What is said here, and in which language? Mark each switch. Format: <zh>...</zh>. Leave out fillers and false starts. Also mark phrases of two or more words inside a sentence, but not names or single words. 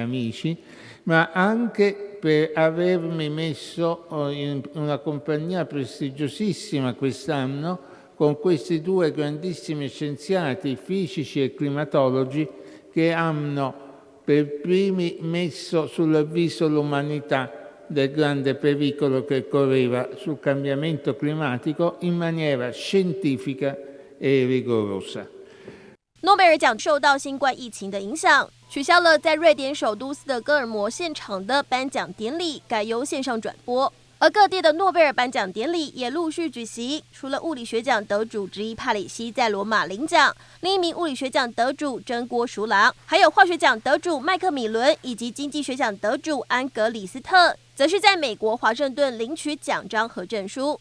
<it>amici, ma anche per avermi messo in una compagnia prestigiosissima quest'anno con questi 2 grandissimi scienziati fisici e climatologi che hanno per primi messo sull'avviso l'umanità del grande pericolo che correva sul cambiamento climatico in maniera scientifica e rigorosa.</it> <zh>诺贝尔奖受到新冠疫情的影响，取消了在瑞典首都斯德哥尔摩现场的颁奖典礼，改由线上转播。而各地的诺贝尔颁奖典礼也陆续举行，除了物理学奖得主之一帕里西在罗马领奖，另一名物理学奖得主真锅淑郎，还有化学奖得主麦克米伦以及经济学奖得主安格里斯特，则是在美国华盛顿领取奖章和证书。</zh>